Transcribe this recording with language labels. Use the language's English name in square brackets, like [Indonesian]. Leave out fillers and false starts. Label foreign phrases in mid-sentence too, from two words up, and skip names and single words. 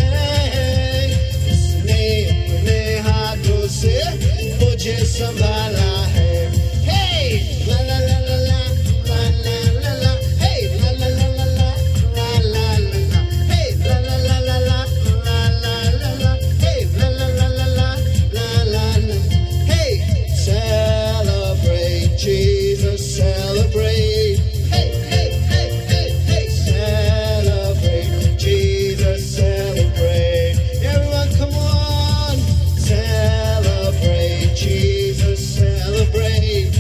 [Hindi] है, उसने अपने हाथों से मुझे संभाला है। हे ला ला ला ला ला ला ला ला, हे ला ला ला ला ला ला ला ला, हे ला ला ला ला ला ला ला ला, हे ला ला ला ला ला ला ला, हे [English] celebrate Jesus, celebrate. Hey, hey, hey, hey, hey, celebrate Jesus, celebrate. Everyone, come on, celebrate Jesus, celebrate.